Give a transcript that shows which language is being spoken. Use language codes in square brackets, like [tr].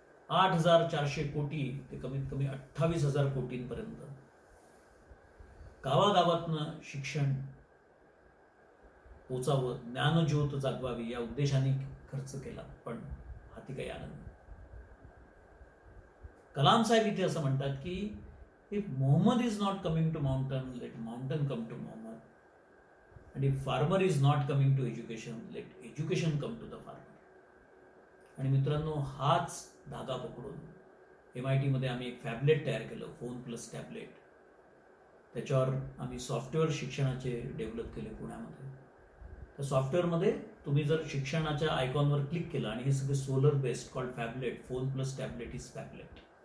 [mr] 8,400 कोटी ते कमीत कमी 28,000 कोटींपर्यंत गावागावातनं शिक्षण पोचावं, ज्ञानज्योत जागवावी या उद्देशाने खर्च केला, पण हाती काही आलं नाही. कलाम साहेब इथे असं म्हणतात की [en] If Mohammed is not coming to mountain, let mountain come to Mohammed. And if farmer is not coming to education, let education come to the farmer. [mr] आणि मित्रांनो, हाच धागा पकडून MIT मध्ये आम्ही एक फॅबलेट तयार केलं, फोन प्लस टॅबलेट. त्याच्यावर आम्ही सॉफ्टवेअर शिक्षणाचे डेव्हलप केले पुण्यामध्ये. त्या सॉफ्टवेअरमध्ये तुम्ही जर शिक्षणाच्या आयकॉनवर क्लिक केलं आणि हे सगळे solar based called फॅबलेट, [en] Phone plus tablet is phablet.